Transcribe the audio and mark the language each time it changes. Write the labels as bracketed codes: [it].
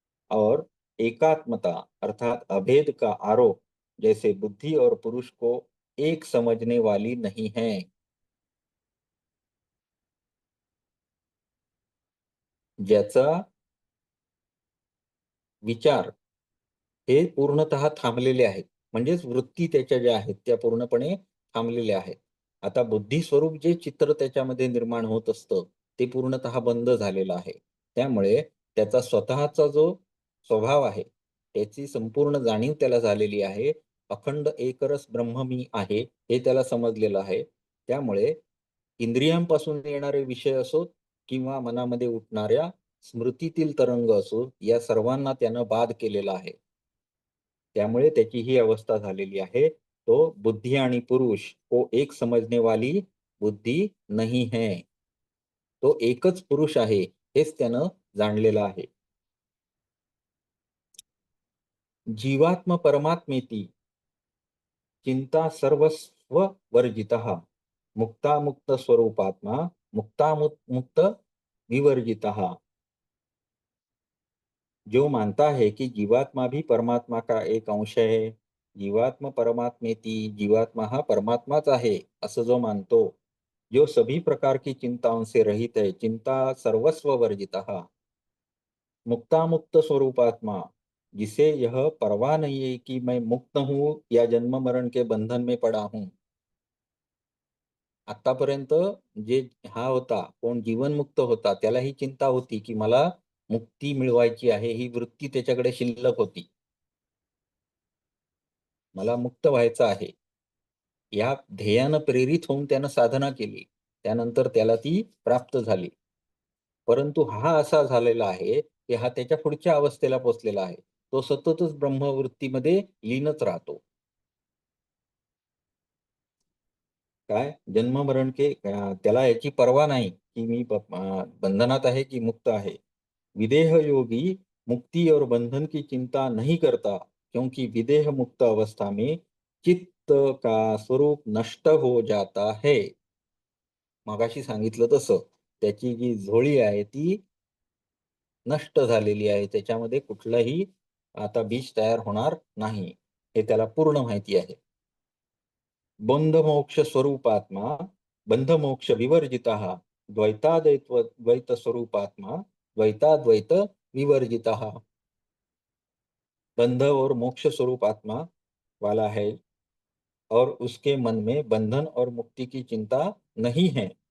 [hi] और एकात्मता अर्थात अभेद का आरोप जैसे बुद्धि और पुरुष को एक समझने वाली नहीं है, [mr] ज्याचा विचार हे पूर्णतः थांबलेले आहेत. म्हणजेच वृत्ती त्याच्या ज्या आहेत त्या पूर्णपणे थांबलेल्या आहेत. आता बुद्धी स्वरूप जे चित्र त्याच्यामध्ये निर्माण होत असतं ते पूर्णतः बंद झालेलं आहे. त्यामुळे त्याचा स्वतःचा जो स्वभाव आहे त्याची संपूर्ण जाणीव त्याला झालेली आहे. अखंड एकरस ब्रह्म मी आहे हे त्याला समजलेलं आहे. त्यामुळे इंद्रियांपासून येणारे विषय असोत किंवा मनामध्ये उठणाऱ्या स्मृतीतील तरंग असो, या सर्वांना त्यानं बाद केलेला आहे. त्यामुळे त्याची ही अवस्था झालेली आहे. तो बुद्धि आणि पुरुष [hi] को एक समजने वाली बुद्धी नहीं है. [mr] तो एकच पुरुष आहे हेच त्यानं जाणलेलं आहे. [sa] जीवात्म परमात्मेती चिंता सर्वस्व वर्जितः मुक्तामुक्त स्वरूपात्मा मुक्तामुक्त विवर्जितः. [hi] जो मानता है कि जीवात्मा भी परमात्मा का एक अंश है, [sa] जीवात्मा परमात्मेती, [mr] जीवात्मा हा परमात्माच आहे असं जो मानतो, [hi] जो सभी प्रकार की चिंताओं से रहित है, [sa] चिंता सर्वस्व वर्जितः, मुक्तामुक्त स्वरूपात्मा, [hi] जिसे यह परवाह नहीं है कि मैं मुक्त हूं या जन्म मरण के बंधन में पड़ा हूं. [mr] आतापर्यंत जे हा होता कोण जीवनमुक्त होता त्याला ही चिंता होती की मला मुक्ती मिळवायची आहे, ही वृत्ती त्याच्याकडे शिल्लक होती. मला मुक्त व्हायचं आहे या ध्येयानं प्रेरित होऊन त्यानं साधना केली. त्यानंतर त्याला ती प्राप्त झाली. परंतु हा असा झालेला आहे की हा त्याच्या पुढच्या अवस्थेला पोहोचलेला आहे. तो सततच ब्रह्मवृत्तीमध्ये लीनच राहतो. काय [hi] जन्म मरण के [mr] त्याला याची पर्वा नाही की मी बंधनात आहे की मुक्त आहे. [hi] विदेह योगी मुक्ति और बंधन की चिंता नहीं करता, क्योंकि विदेह मुक्त अवस्था में चित्त का स्वरूप नष्ट हो जाता है. [mr] मगाशी सांगितलं तसं त्याची जी झोळी आहे ती नष्ट झालेली आहे. त्याच्यामध्ये कुठलंही आता बीज तयार होणार नाही हे त्याला पूर्ण माहिती आहे. [sa] बंधमोक्ष स्वरूपात्मा बंधमोक्ष विवर्जितः द्वैत स्वरूपात्मा द्वैताद्वैत विवर्जितः. [hi] बंध और मोक्ष स्वरूप आत्मा वाला है और उसके मन में बंधन और मुक्ति की चिंता नहीं है.